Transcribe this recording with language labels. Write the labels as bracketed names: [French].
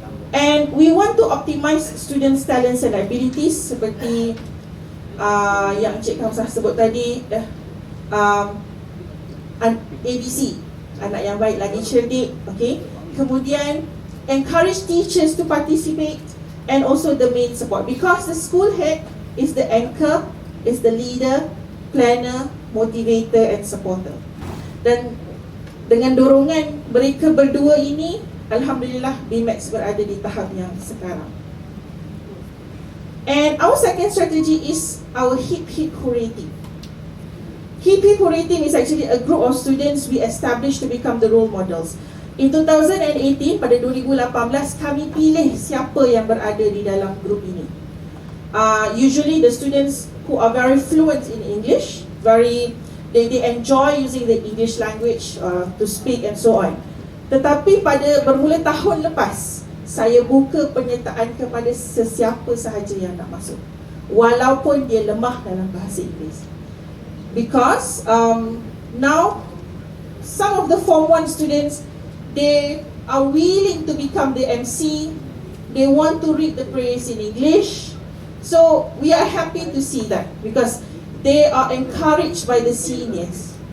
[English] And we want to optimize students' talents and abilities [Malay] seperti yang Encik Kamsah sebut tadi, ABC, anak yang baik lagi cerdik, [English] okay. Kemudian encourage teachers to participate and also the main support, because the school head is the anchor, is the leader, planner, motivator and supporter. [Malay] Dan dengan dorongan mereka berdua ini, alhamdulillah BMAX berada di tahap yang sekarang. [English] And our second strategy is our HIP Hurray team. HIP Hurray team is actually a group of students we established to become the role models. In 2018, [Malay] pada 2018, kami pilih siapa yang berada di dalam grup ini. [English] Usually the students who are very fluent in English, they enjoy using the English language to speak and so on. [Malay] Tetapi pada bermula tahun lepas, saya buka penyertaan kepada sesiapa sahaja yang nak masuk, walaupun dia lemah dalam bahasa Inggeris. [English] Because now some of the Form 1 students, they are willing to become the MC. They want to read the prayers in English. So we are happy to see that because they are encouraged by the seniors.